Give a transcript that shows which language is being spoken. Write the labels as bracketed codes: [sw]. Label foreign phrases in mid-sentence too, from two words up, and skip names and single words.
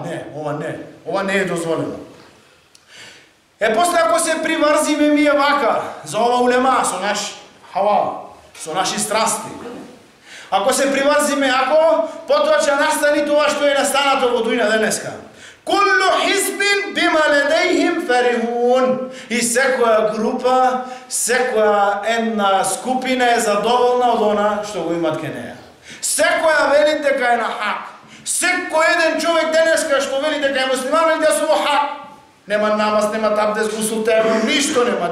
[mk] Не, ова не е дозволено. После ако се приврзиме ние вака, за ова улема, со наш хава, со наши страсти, ако се приврзиме, потоа ќе настани тоа што е настанато во дујна денеска. [ar] كل حزب بما لديهم فرحون. [mk] И секоја група, секоја една скупина е задоволна од она што го имат ке неја. Секоја вели дека е на хак. Секој еден човек денеска што вели дека е муслиман, вели дека су во хак. Нема намаз, нема абдес, гусул, терно, ништо нема.